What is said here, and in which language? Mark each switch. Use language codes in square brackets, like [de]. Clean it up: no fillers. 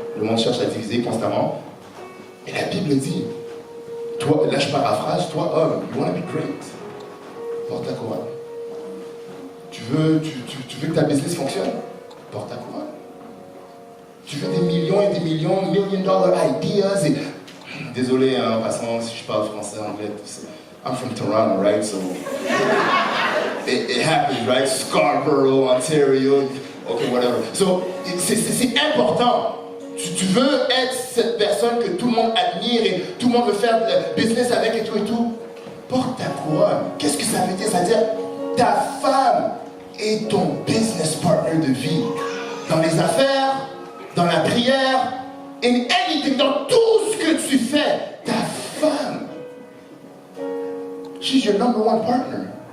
[fr] Le monde cherche à diviser constamment. Et la Bible dit, toi, là je paraphrase, toi homme, [en] you want to be great. [fr] Porte ta couronne. Tu veux que ta business fonctionne? Porte ta couronne. Tu veux des millions et des millions, [en] $1 million ideas [fr] et... Désolé, en passant, si je parle français, anglais, tout ça. [en] I'm from Toronto, right? So it happens, right? Scarborough, Ontario, okay, whatever. [fr] So c'est important. Tu veux être cette personne que tout le monde admire et tout le monde veut faire business avec et tout. Porte ta couronne. Qu'est-ce que ça veut dire? Ça veut dire ta femme est ton business partner de vie. Dans les affaires, dans la prière, [en] in anything, [fr] dans tout ce que tu fais, ta femme, [en] she's your number one partner.